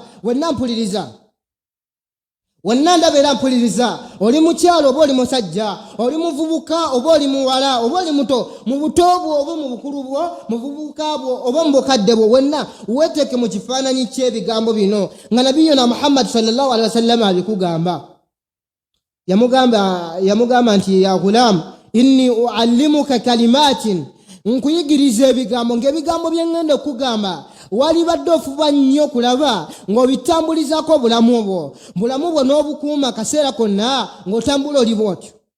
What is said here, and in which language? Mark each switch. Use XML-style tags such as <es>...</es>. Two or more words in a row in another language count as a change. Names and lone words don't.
<lg>Wenna mpuliriza. Wenna ndaba era mpuliriza. Oli mukyalo oba oli musajja, oli muvubuka oba oli muwala oba oli muto, mu buto bwo oba mu bukulu bwo, mu buvubuka bwo oba mu bukadde bwo, wenna weeteeke mu kifaananyi ky'ebigambo bino nga nabiyuna Muhammad</lg> <ar>صلى الله عليه وسلم</ar> <lg>abikugamba. Yamugamba nti</lg> <ar>يا غلام إني أعلمك كلمات,</ar> <lg>nkuyigiriza ebigambo ng'ebigambo bye ŋŋenda okugamba wali badde ofuba nnyo kulaba ng'obitambulizaako obulamu bwo n'obukuuma kaseera konna ng'otambula oli bw'otyo.</lg>